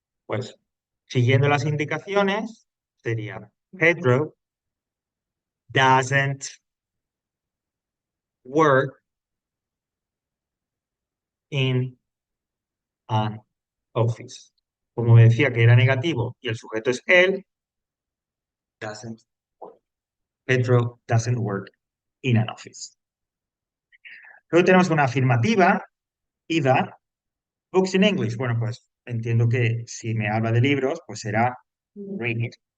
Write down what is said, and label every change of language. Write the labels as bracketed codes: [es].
[es] Pues siguiendo las indicaciones, sería [en] Pedro doesn't work in an office. [es] Como me decía que era negativo y el sujeto es él, doesn't work. [en] Pedro doesn't work in an office. [es] Luego tenemos una afirmativa, Ida. [en] Books in English. [es] Bueno, pues entiendo que si me habla de libros, pues será read.